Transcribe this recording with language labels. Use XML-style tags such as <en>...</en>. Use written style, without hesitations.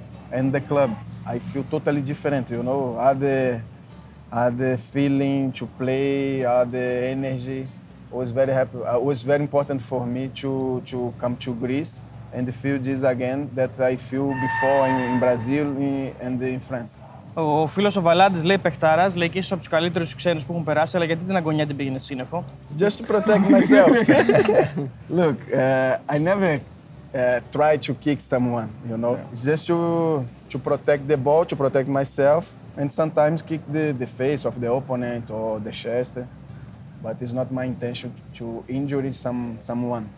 <en>And the club, I feel totally different, you know. The feeling to play, the energy. Was very happy. It was very important for me to come to Greece and feel this again that I feel before in Brazil and in France.</en> <el>Ο φίλος ο Βαλάντης λέει παιχτάρας, λέει και ίσως από τους καλύτερους ξένους που έχουν περάσει, αλλά γιατί την αγωνιά την πήγαινε σύννεφο.</el> <en>Just to protect myself. Look, I never try to kick someone, you know. It's just to protect the ball, to protect myself, and sometimes kick the face of the opponent or the chest. But it's not my intention to injure someone.</en>